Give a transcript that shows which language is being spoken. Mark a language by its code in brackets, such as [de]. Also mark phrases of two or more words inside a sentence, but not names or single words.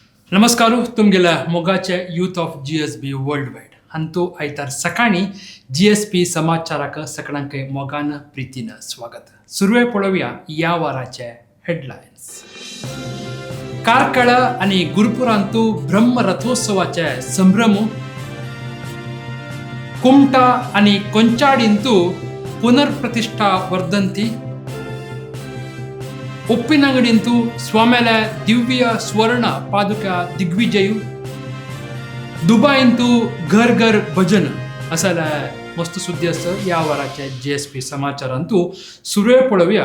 [kok] नमस्कार तुमगेल्या मोगाचे यूथ ऑफ GSB वर्ल्ड वाईड हंतू आयतार सकाळी GSP समाचाराक सगळ्यांक मोगान प्रीतीन स्वागत. सुरवे पळोवया या वाराचे हेडलायन्स. कारकळ आणि गुरुपुरांतू ब्रह्म रथोत्सवाचे संभ्रम. कुमटा आणि ಕೊಂಚಾಡಿಂತೂ पुनर्प्रतिष्ठा वर्धंती. उप्पिनंगडींतू स्वाम्याला दिव्य स्वर्ण पादुका दिग्विजयू. दुबईंतू घर घर भजन असाला मस्त सुद्धी असतं या वाराच्या GSP समाचारांतू सुरवे पळोवया.